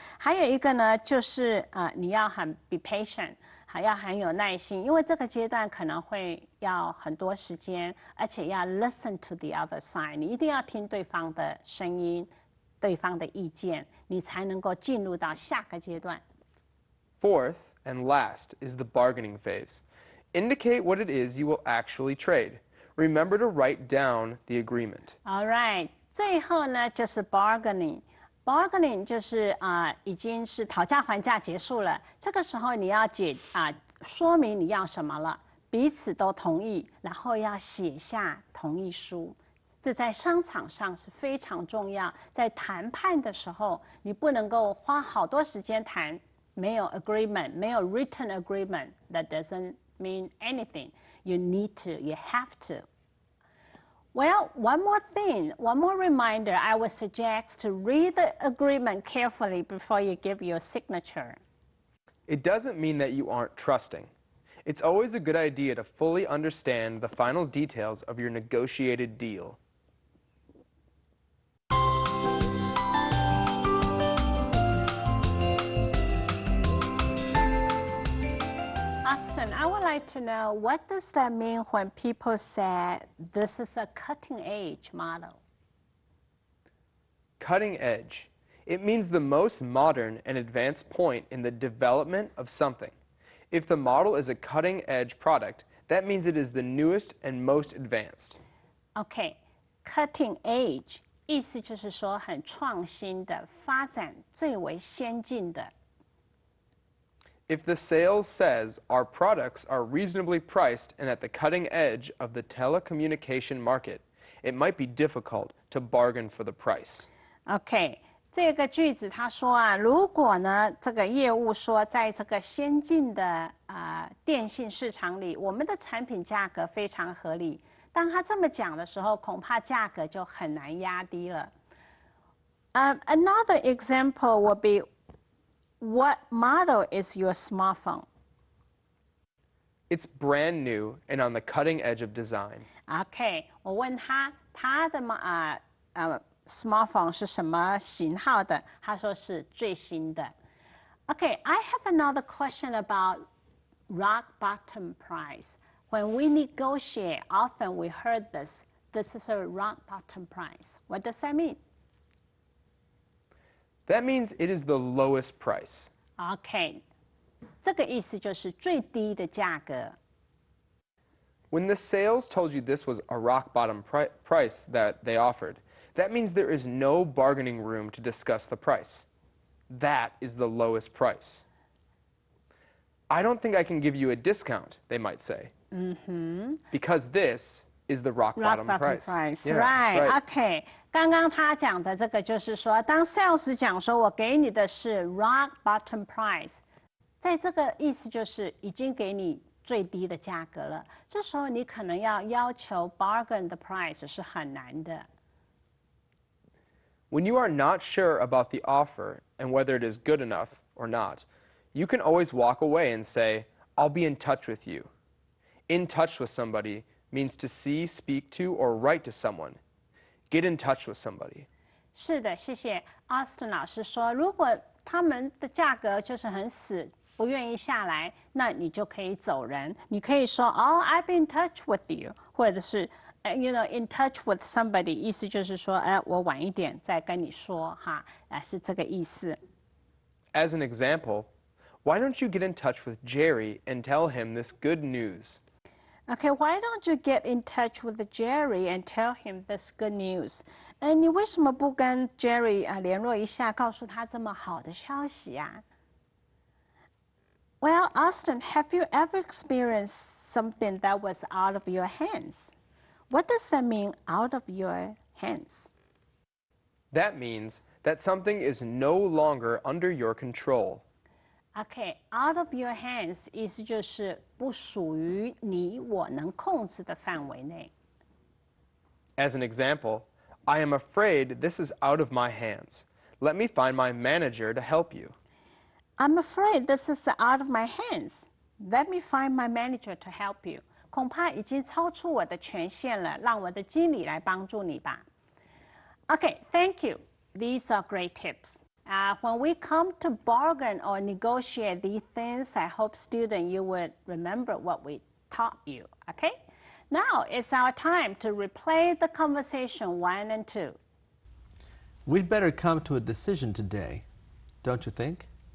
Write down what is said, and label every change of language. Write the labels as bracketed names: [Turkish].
[Chinese] 还有一个呢，就是你要很 [English] be patient。 [Chinese] 还要很有耐心，因为这个阶段可能会要很多时间，而且要 [English] listen to the other side， [Chinese] 你一定要听对方的声音，对方的意见，你才能够进入到下个阶段。 [English] Fourth and last is the bargaining phase. Indicate what it is you will actually trade. Remember to write down the agreement. All right，最后呢就是 bargaining。Bargaining 就是已经是讨价还价结束了，这个时候你要说明你要什么了，彼此都同意，然后要写下同意书。这在商场上是非常重要，在谈判的时候，你不能够花好多时间谈，没有 agreement， 没有 written agreement， that doesn't mean anything. You need to, you have to. Well, one more thing, one more reminder, I would suggest to read the agreement carefully before you give your signature. It doesn't mean that you aren't trusting. It's always a good idea to fully understand the final details of your negotiated deal. Austin, I would like to know, what does that mean when people say this is a cutting-edge model? Cutting edge. It means the most modern and advanced point in the development of something. If the model is a cutting-edge product, that means it is the newest and most advanced. [Chinese] Okay, cutting edge 意思就是说很创新的，发展最为先进的。 [English] If the sales says our products are reasonably priced and at the cutting edge of the telecommunication market, it might be difficult to bargain for the price. [Chinese] OK， 这个句子他说如果呢这个业务说在这个先进的电信市场里，我们的产品价格非常合理。当他这么讲的时候，恐怕价格就很难压低了。 [English] Another example would be, what model is your smartphone? It's brand new and on the cutting edge of design. [Chinese] OK， 我问他的smartphone 是什么型号的？他说是最新的。 [English] Okay, I have another question about rock bottom price. When we negotiate, often we heard this. This is a rock bottom price. What does that mean? That means it is the lowest price. [Chinese] OK， 这个意思就是最低的价格。 [English] When the sales told you this was a rock bottom price that they offered, that means there is no bargaining room to discuss the price. That is the lowest price. I don't think I can give you a discount, they might say. Because this is the rock bottom price. Yeah, Right. [Chinese] OK， 刚刚他讲的这个就是说，当 sales 讲说我给你的是 rock bottom price， 在这个意思就是已经给你最低的价格了。这时候你可能要求 bargain 的 price 是很难的。 [English] When you are not sure about the offer and whether it is good enough or not, you can always walk away and say, I'll be in touch with you. In touch with somebody means to see, speak to, or write to someone. Get in touch with somebody. [Chinese] 是的，谢谢 Austin 老师说，如果他们的价格就是很死，不愿意下来，那你就可以走人。你可以说 [English] I've been in touch with you， [Chinese] 或者是 [English] in touch with somebody， [Chinese] 意思就是说，我晚一点再跟你说哈，是这个意思。 [English] As an example, why don't you get in touch with Jerry and tell him this good news? Okay, why don't you get in touch with Jerry and tell him this good news? [Chinese] 你为什么不跟 Jerry 联络一下，告诉他这么好的消息呀？ [English] Well, Austin, have you ever experienced something that was out of your hands? What does that mean, out of your hands? That means that something is no longer under your control. Okay, out of your hands 意思就是不属于你我能控制的范围内。 As an example, I am afraid this is out of my hands. Let me find my manager to help you. I'm afraid this is out of my hands. Let me find my manager to help you. [Chinese] 恐怕已经超出我的权限了，让我的经理来帮助你吧。 [English] Okay, thank you. These are great tips. When we come to bargain or negotiate these things, I hope, student, you would remember what we taught you, okay? Now it's our time to replay the conversation 1 and 2. We'd better come to a decision today, don't you think?